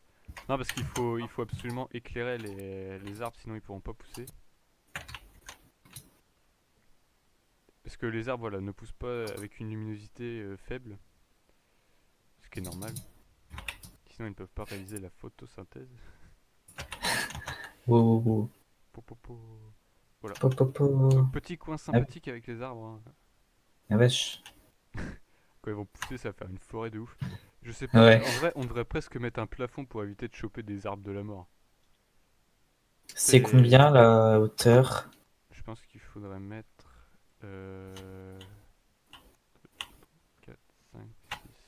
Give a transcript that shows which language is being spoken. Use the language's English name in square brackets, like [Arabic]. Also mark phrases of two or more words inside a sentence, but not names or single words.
[French] Non, parce il faut absolument éclairer les arbres, sinon ils pourront pas pousser. Parce que les arbres, voilà, ne poussent pas avec une luminosité faible, ce qui est normal. Sinon, ils ne peuvent pas réaliser la photosynthèse. wow, wow, wow. Po, po, po. Voilà. Po, po, po. Donc, petit coin Ah, sympathique avec les arbres, hein. ah, wesh. Quand ils vont pousser, ça va faire une forêt de ouf. Je sais pas, Ouais. en vrai, on devrait presque mettre un plafond pour éviter de choper des arbres de la mort. C'est C'est combien la hauteur? Je pense qu'il faudrait mettre 4, 5, 6.